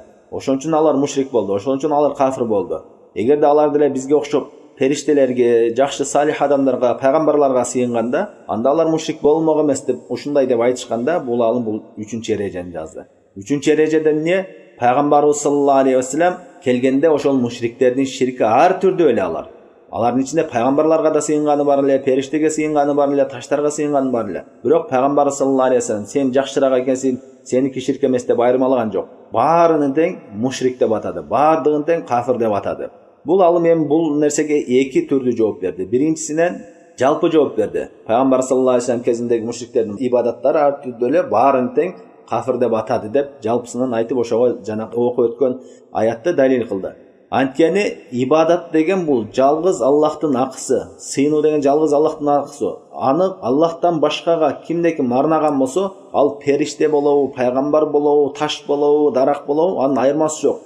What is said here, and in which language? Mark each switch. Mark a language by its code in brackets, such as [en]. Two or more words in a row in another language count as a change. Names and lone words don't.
[ky] Ошон үчүн алар мушрик болду. Ошон үчүн алар кафир болду. Эгерде алар деле бизге окшоп периштелерге, жакшы салих адамдарга, пайгамбарларга сыйынганда, анда алар мушрик болмок эмес деп ушундай деп айтышканда, бул алым бул 3-чү эрежени жазды. 3-чү эрежеде эмне? Пайгамбарыбыз [ar] صلى الله عليه وسلم [ky] келгенде ошол мушриктердин ширки ар түрдүү эле алар. Алардын ичинде пайгамбарларга да сыйынганы бар эле, периштеге сыйынганы бар эле, таштарга сыйынганы бар эле. Бирок пайгамбар [ar] صلى الله عليه وسلم [ky] сен жакшыраак экенсиң, сеники ширк эмес деп айырмалаган жок. Баарынын тең мушрик деп атады, баардыгын тең кафир деп атады. Бул алым эми бул нерсеге эки түрдүү жооп берди. Биринчисинен жалпы жооп берди. Пайгамбар [ar] صلى الله عليه وسلم [ky] кезиндеги мушриктердин ибадаттары ар түрдүү эле, баарын тең кафир деп атады деп жалпысынан айтып ошого жана окуп өткөн аятты далил кылды. Анткени ибадат деген бул жалгыз Аллахтын акысы, сыйынуу деген жалгыз Аллахтын акысы. Аны Аллахтан башкага кимде-ким арнаган болсо, ал периште болобу, пайгамбар болобу, таш болобу, дарак болобу, анын айырмасы жок.